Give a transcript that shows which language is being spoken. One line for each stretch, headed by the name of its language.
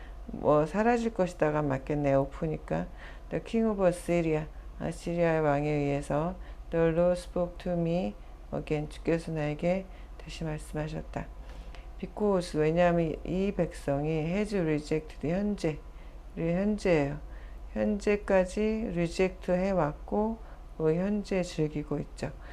Korean: 뭐 사라질 것이다가 맞겠네요. off니까.
English: The king of Assyria,
Korean: 아시리아의 왕에 의해서
English: the Lord spoke to me again,
Korean: 주께서 나에게 다시 말씀하셨다. Because, 왜냐하면 이 백성이
English: has rejected,
Korean: 현재예요. 현재까지 reject 해왔고 현재 즐기고 있죠.